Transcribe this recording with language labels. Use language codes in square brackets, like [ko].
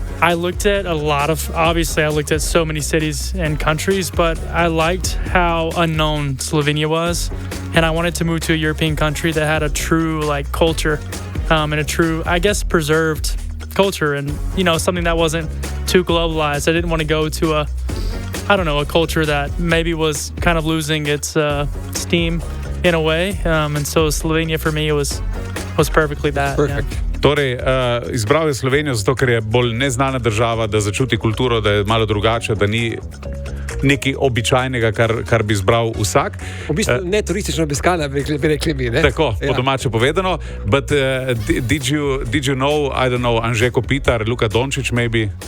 [en] I looked at I looked at so many cities and countries, but I liked how unknown Slovenia was, and I wanted to move to a European country that had a true culture, and a true, I guess, preserved culture, and something that wasn't too globalized. I didn't want to go to a culture that maybe was kind of losing its steam in a way, and so Slovenia for me was perfectly that. Perfect. Yeah. [sl] Torej, izbral je Slovenijo zato, ker je bolj neznana država, da začuti kulturo, da je malo drugače, da ni nekaj običajnega, kar bi izbral vsak. V bistvu ne turistično obiskana, bi rekli mi. Ne? Tako, po domače povedano. [en] But did you know, I don't know, Anže Kopitar, Luka Dončić maybe?